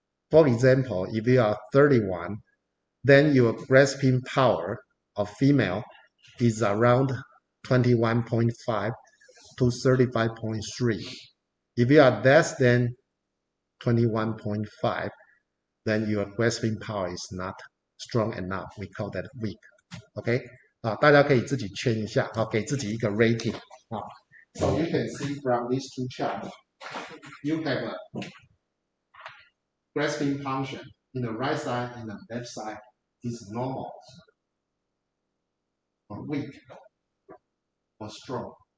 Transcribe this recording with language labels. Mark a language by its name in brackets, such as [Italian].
[English] For example, if you are 31, then your grasping power of female is around 21.5 to 35.3. If you are less than 21.5, then your grasping power is not strong enough. We call that weak. [Chinese] OK， 大家可以自己圈一下，给自己一个 rating。 [English] So you can see from these two charts, you have a grasping function in the right side and the left side is normal, or weak, or strong.